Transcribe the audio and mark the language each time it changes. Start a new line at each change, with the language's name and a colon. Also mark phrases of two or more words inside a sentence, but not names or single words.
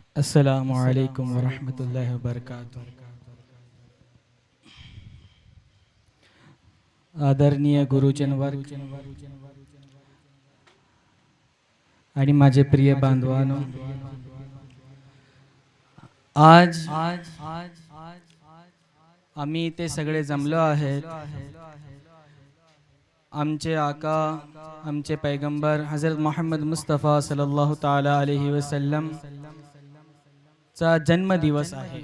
Arabic: السلام عليكم ورحمة الله وبركاته.
Marathi: आदरणीय गुरुजन वर्ग आणि माझे प्रिय बांधवांनो, आज आम्ही इथे सगळे जमलो आहेत आमचे आका, आमचे पैगंबर हजरत मोहम्मद मुस्तफा
Arabic: صلى الله تعالى عليه وسلم
Marathi: चा जन्मदिवस आहे।